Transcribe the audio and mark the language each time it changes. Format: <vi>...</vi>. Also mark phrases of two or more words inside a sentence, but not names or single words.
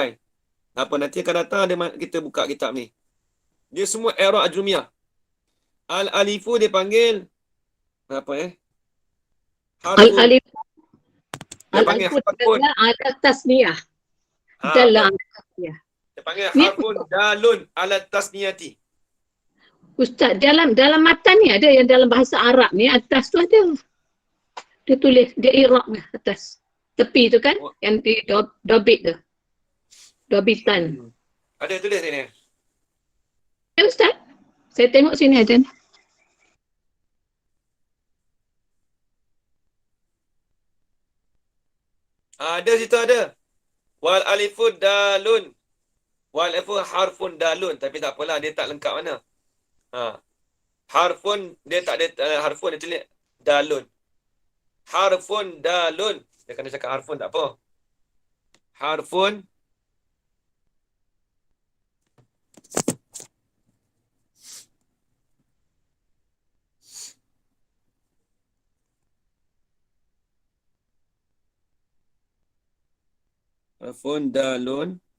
<ms>Apa nanti akan datang kita buka kitab ni. Dia semua i'rab ajrumiyah. Al-alifu dia panggil apa Al-alif. Dia panggil Al-alif harfun. adalah alat tasniyah. Dalam tasniyah. Dia panggil Ni-</ms> <ar>حرف دال على التثنية.</ar> <ms>Ustaz, dalam matan ni ada yang dalam bahasa Arab ni atas tu ada. Dia tulis, dia i'rab ni atas. Tepi tu kan, yang di dobit tu. Dobitan. Ada tulis sini. Ya Ustaz, saya tengok sini ada. Ada situ ada.</ms> <ar>والألف دال. والألف حرف دال.</ar> <ms>Tapi tak apalah, dia tak lengkap mana. Harfun, dia tak ada harfun, dia tulis dalun.</ms> <ar>حرف دال.</ar> <ms>Dia kena cakap harfun tak apa.</ms> <ar>حرف حرف دال.</ar>